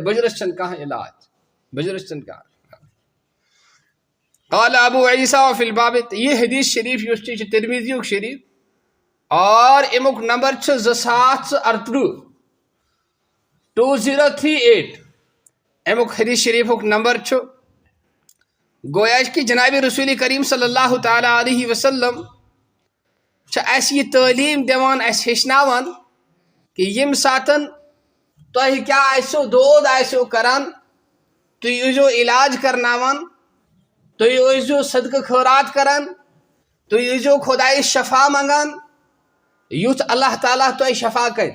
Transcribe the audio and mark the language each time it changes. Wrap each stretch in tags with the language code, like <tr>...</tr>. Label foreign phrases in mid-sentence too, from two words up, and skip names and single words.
<ks>بُجرس چھنہٕ کانٛہہ علاج، بُجرس چھنہٕ کانٛہہ.</ks> <ar>قال ابو عیسیٰ فی الباب.</ar> <ks>یہ حدیث شریف یُس چھُ یہِ چھُ ترمیٖذیُک شریف اور امیُک نمبر چھُ 2738 2038. امیُک حدیث شریفُک نمبر چھُ. گویا کہ جناب رسول کریم</ks> <ar>صلی اللہ تعالیٰ علیہ وسلم</ar> <ks>چھِ اَسہِ یہِ تعلیٖم دِوان، اَسہِ ہیٚچھناوان کہ ییٚمہِ ساتہٕ تۄہہِ کیٛاہ آسیو دود آسیو کران تُہۍ ٲسۍزیو علاج کرناوان، تُہۍ ٲسۍزیو صدقہٕ خٲرات کران، تُہۍ ٲسۍزیو خۄدایس شفا منگان یُتھ اللہ تعالیٰ تۄہہِ شفا کرِ.</ks>